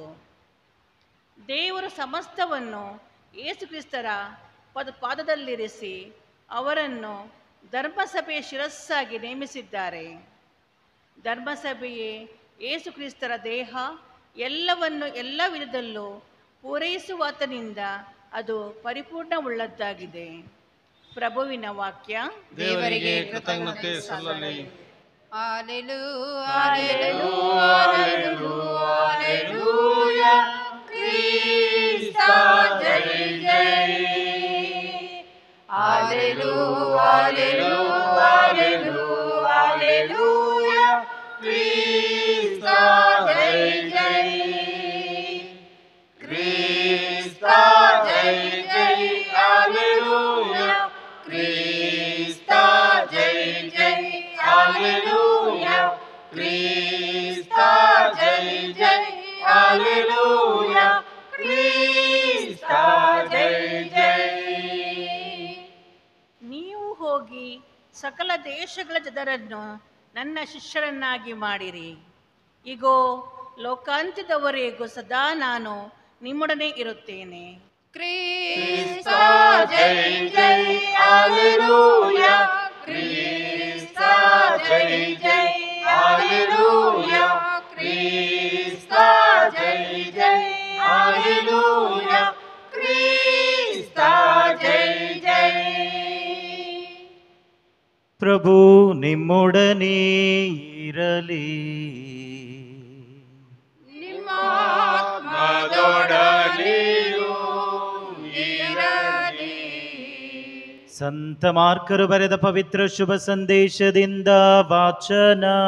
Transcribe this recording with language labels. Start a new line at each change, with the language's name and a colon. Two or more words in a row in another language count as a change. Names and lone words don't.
Kannada: ದೇವರು ಸಮಸ್ತವನ್ನು ಯೇಸು ಕ್ರಿಸ್ತರ ಪಾದದಲ್ಲಿರಿಸಿ ಅವರನ್ನು ಧರ್ಮಸಭೆಯ ಶಿರಸ್ಸಾಗಿ ನೇಮಿಸಿದ್ದಾರೆ. ಧರ್ಮಸಭೆಯೇ ಯೇಸು ಕ್ರಿಸ್ತರ ದೇಹ, ಎಲ್ಲವನ್ನು ಎಲ್ಲ ವಿಧದಲ್ಲೂ ಪೂರೈಸುವಾತನಿಂದ ಅದು ಪರಿಪೂರ್ಣವುಳ್ಳದ್ದಾಗಿದೆ. ಪ್ರಭುವಿನ ವಾಕ್ಯ. ದೇವರಿಗೆ ಕೃತಜ್ಞತೆ ಸಲ್ಲಲಿ. ಹಲ್ಲೆಲೂಯಾ, ಹಲ್ಲೆಲೂಯಾ, ಹಲ್ಲೆಲೂಯಾ, ಕ್ರಿಸ್ತ ಜೈ ಜೈ. ಹಲ್ಲೆಲೂಯಾ, ಹಲ್ಲೆಲೂಯಾ, ಹಲ್ಲೆಲೂಯಾ, ಹಲ್ಲೆಲೂಯಾ, ಕ್ರಿಸ್ತ ಜೈ ಜೈ. ಕ್ರಿಸ್ತ ಜೈ ಜೈ, ಹಲ್ಲೆಲೂಯಾ, ಕ್ರಿಸ್ತ ಜೈ ಜೈ. ಹಲ್ಲೆಲೂಯಾ, ಕ್ರಿಸ್ತ ಜೈ ಜೈ. ಹಲ್ಲೆಲೂಯಾ, ಕ್ರಿಸ್ತ ಜೈ ಜೈ. ನೀವು ಹೋಗಿ ಸಕಲ ದೇಶಗಳ ಜನರನ್ನು ನನ್ನ ಶಿಷ್ಯರನ್ನಾಗಿ ಮಾಡಿರಿ. ಇಗೋ, ಲೋಕಾಂತ್ಯದವರೆಗೂ ಸದಾ ನಾನು ನಿಮ್ಮೊಡನೆ ಇರುತ್ತೇನೆ. ಕ್ರಿಸ್ತ ಜೈ ಜೈ. ಹಲ್ಲೆಲೂಯಾ, ಕ್ರಿಸ್ತ ಜೈ ಜೈ. ಹಲ್ಲೆಲೂಯಾ, ಕ್ರಿಸ್ತ ಜೈ ಜೈ. ಹಲ್ಲೆಲೂಯಾ, ಕ್ರಿಸ್ತ ಜೈ ಜೈ. ಪ್ರಭು ನಿಮ್ಮೊಡನೆ ಇರಲಿ. ನಿಮ್ಮ ಆತ್ಮದೊಡನೆಯೂ ಇರಲಿ. ಸಂತ ಮಾರ್ಕರು ಬರೆದ ಪವಿತ್ರ ಶುಭ ಸಂದೇಶದಿಂದ ವಾಚನ.